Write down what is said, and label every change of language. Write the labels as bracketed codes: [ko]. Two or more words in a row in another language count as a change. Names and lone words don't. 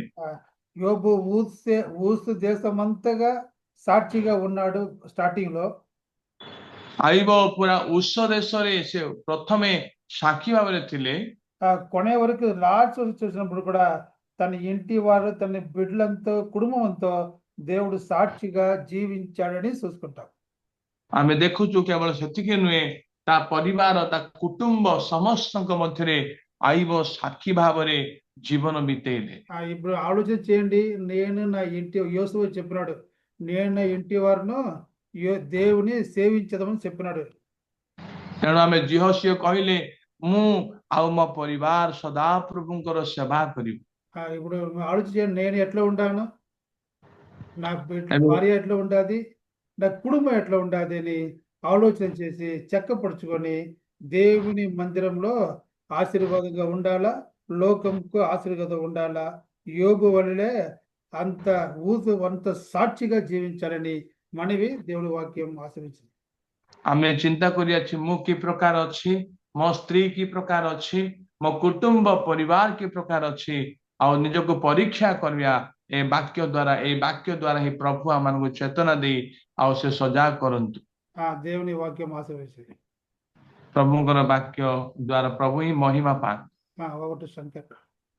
[te] యోబు ఊస్ దేశమంతగా సాక్షిగా ఉన్నాడు స్టార్టింగ్ లో. [or] ଆଇବ ପୁରା ଉଷ ଦେଶରେ ସେ ପ୍ରଥମେ ସାକ୍ଷୀ ଭାବରେ ଥିଲେ। [te] కొనే వరకు లాస్ట్ చూసినప్పుడు కూడా తన ఇంటి వారు, తన బిడ్డలంతో, కుటుంబంతో దేవుడు సాక్షిగా జీవించాడని చూసుకుంటాం. [or] ଆମେ ଦେଖୁଛୁ କେବଳ ସେତିକି ନୁହେଁ, ତା ପରିବାର, ତା కుటుంబ ସମସ୍ତଙ୍କ ମଧ୍ୟରେ ଆଇବ ସାକ୍ଷୀ ଭାବରେ ଜୀବନ ବିତେଇଲେ। [te] ఇప్పుడు ఆలోచన చేయండి. నేను నా ఇంటి, యోసువ చెప్పినాడు, నేను నా ఇంటి వారును దేవుని సేవించదమని చెప్పినాడు. [or] ତେଣୁ ଆମେ ଝିଅ କହିଲେ, ମୁଁ ଆଉ ମୋ ପରିବାର ସଦାପ୍ରଭୁଙ୍କର ସେବା କରିବୁ। [te] ఇప్పుడు ఆలోచన చేయండి, నేను ఎట్లా ఉంటాను, నా భార్య ఎట్లా ఉండాది, నా కుటుంబం ఎట్లా ఉండాది అని ఆలోచన చేసి చక్కపరుచుకొని దేవుని మందిరంలో ఆశీర్వాదంగా ఉండాలా, లోకంకు ఆశీర్వాదం ఉండాలా. యోబు వల్లే అంత సాక్షిగా జీవించాలని మనవి దేవుని వాక్యం ఆశీర్వదించింది. [or] ଆମେ ଚିନ୍ତା କରିଅଛି, ମୁଁ କି ପ୍ରକାର ଅଛି, ମୋ ସ୍ତ୍ରୀ କି ପ୍ରକାର ଅଛି, ମୋ କୁଟୁମ୍ବ ପରିବାର କି ପ୍ରକାର ଅଛି, ଆଉ ନିଜକୁ ପରୀକ୍ଷା କରିବା ଏ ବାକ୍ୟ ଦ୍ୱାରା ହିଁ ପ୍ରଭୁ ଆମମାନଙ୍କୁ ଚେତନା ଦେଇ ଆଉ ସେ ସଜାଗ କରନ୍ତୁ। [te] దేవుని వాక్యం ఆశీర్వదించింది। [or] ପ୍ରଭୁଙ୍କର ବାକ୍ୟ ଦ୍ୱାରା ପ୍ରଭୁ ହିଁ ମହିମା ପାଆନ୍ତୁ। [te] ఒకటి సంఖ్య